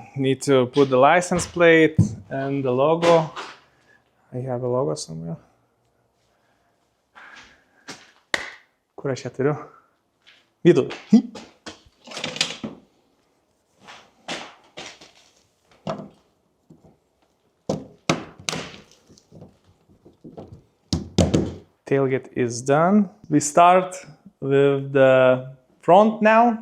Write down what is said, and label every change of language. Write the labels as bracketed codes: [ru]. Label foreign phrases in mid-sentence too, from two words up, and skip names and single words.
[en] Need to put the license plate and the logo. I have a logo somewhere. [lt] Kur aš ją turiu? Vidų. [en] Tailgate is done. We start with the front now.